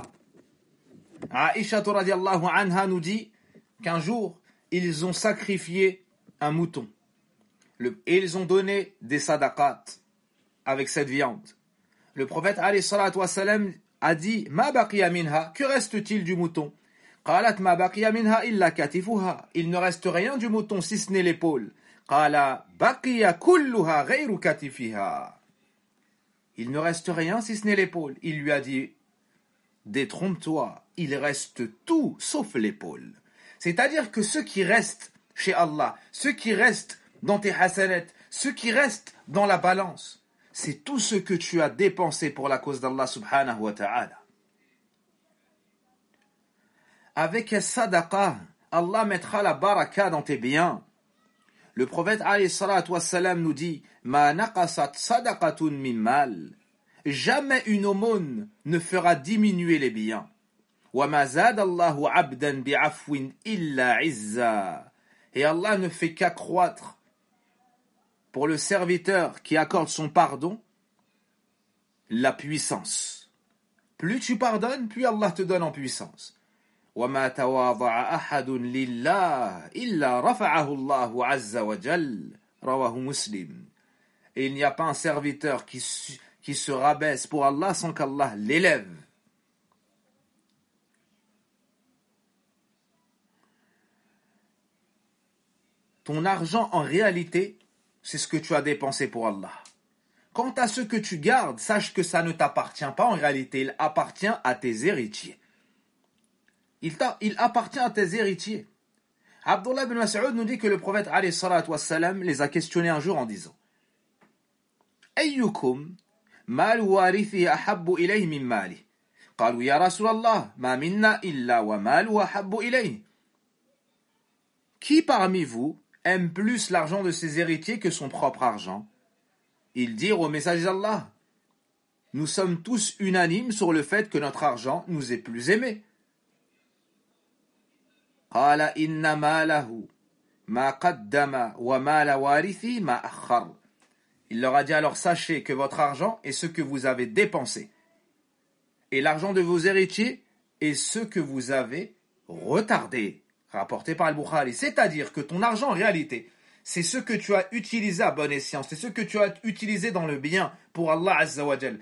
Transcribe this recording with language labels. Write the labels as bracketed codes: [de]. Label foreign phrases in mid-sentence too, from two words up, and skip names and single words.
[fr] Aïcha [ar] رضي الله عنها [fr] nous dit qu'un jour, ils ont sacrifié un mouton et ils ont donné des sadaqat avec cette viande. Le prophète [ar] عليه الصلاة والسلام [fr] a dit [ar] ما بقي منها, [fr] que reste-t-il du mouton? [ar] قالت ما بقي منها إلا كتفها. [fr] Il ne reste rien du mouton si ce n'est l'épaule. [ar] قال بقي كلها غير كتفها. [fr] Il ne reste rien si ce n'est l'épaule. Il lui a dit Détrompe-toi, il reste tout sauf l'épaule. C'est-à-dire que ce qui reste chez Allah, ce qui reste dans tes hasanat, ce qui reste dans la balance, c'est tout ce que tu as dépensé pour la cause d'Allah [ar] سبحانه وتعالى. [fr] Avec sadaqa, Allah mettra la baraka dans tes biens. Le prophète [ar] عليه الصلاة والسلام [fr] nous dit [ar] ما نقصت صدقة من مال. [fr] Jamais une aumône ne fera diminuer les biens. [ar] وما زاد الله عبدا بعفو إلا عزا. [fr] Et Allah ne fait qu'accroître pour le serviteur qui accorde son pardon la puissance. Plus tu pardonnes, plus Allah te donne en puissance. [ar] وَمَا تَوَاضَعَ أَحَدٌ لِلَّهِ إِلَّا رَفَعَهُ اللَّهُ عَزَّ وَجَلَّ رواه مسلم. [fr] Et il n'y a pas un serviteur qui se rabaisse pour Allah sans qu'Allah l'élève. Ton argent, en réalité, c'est ce que tu as dépensé pour Allah. Quant à ce que tu gardes, sache que ça ne t'appartient pas en réalité, il appartient à tes héritiers. Il appartient à tes héritiers. Abdullah ibn Mas'ud nous dit que le prophète [ar] عليه الصلاة والسلام [fr] les a questionnés un jour en disant [ar] أيكم مال وارثه أحب إليه من ماله. قالوا يا رسول الله ما منا إلا وماله أحب إليه. [fr] Qui parmi vous aime plus l'argent de ses héritiers que son propre argent? Ils dirent au messager d'Allah Nous sommes tous unanimes sur le fait que notre argent nous est plus aimé. [ar] قال إن ماله ما قدم ومال وارثي ما أخر. [fr] Il leur a dit alors sachez que votre argent est ce que vous avez dépensé et l'argent de vos héritiers est ce que vous avez retardé. Rapporté par Al-Bukhari. C'est-à-dire que ton argent en réalité c'est ce que tu as utilisé à bon escient, c'est ce que tu as utilisé dans le bien pour Allah [ar] عز وجل.